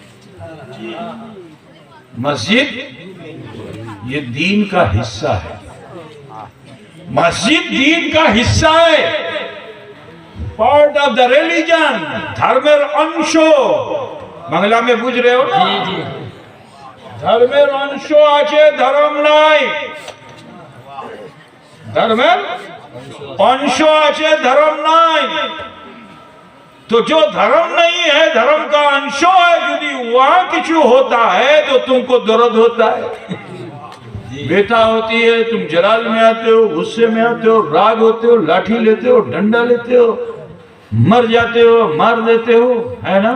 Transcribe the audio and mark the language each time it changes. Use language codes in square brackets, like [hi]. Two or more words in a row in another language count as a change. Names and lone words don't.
[ur] مسجد یہ دین کا حصہ ہے. مسجد دین کا حصہ ہے. [en] part of the religion. [bn] ধর্মের অংশ [ur] বাংলা میں বুঝ رہے ہو نا؟ [bn] ধর্মের অংশ আছে, ধর্ম নাই. ধর্মের অংশ আছে, ধর্ম নাই. [ur] تو جو دھرم نہیں ہے، دھرم کا انشو ہے. যদি وہاں کچھ ہوتا ہے تو تم کو درد ہوتا ہے. بیٹا ہوتی ہے، تم جلال میں آتے ہو، غصے میں آتے ہو، راگ ہوتے ہو، لاٹھی لیتے ہو، ڈنڈا لیتے ہو، مر جاتے ہو، مار دیتے ہو، ہے نا.